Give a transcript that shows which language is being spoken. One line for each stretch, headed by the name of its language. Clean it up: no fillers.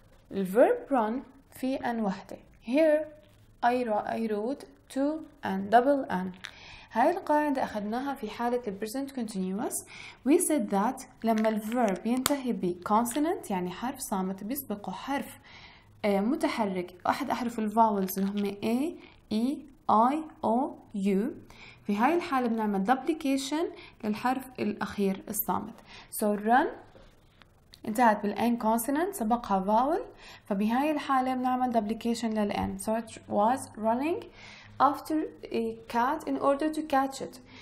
Arabic: الverb run في an وحدة.
English: Here I wrote two and double n.
Arabic: هاي القاعدة أخذناها في حالة present continuous.
English: We said that
Arabic: لما الverb ينتهي ب consonant يعني حرف صامت بيسبقه حرف متحرك، أحد أحرف الفاولز اللي هم A, E, I, O, U، في هاي الحالة بنعمل duplication للحرف الأخير الصامت. So run انتهت بالN consonant سبقها vowel، فبهاي الحالة بنعمل duplication للN.
English: So it was running after a cat in order to catch it.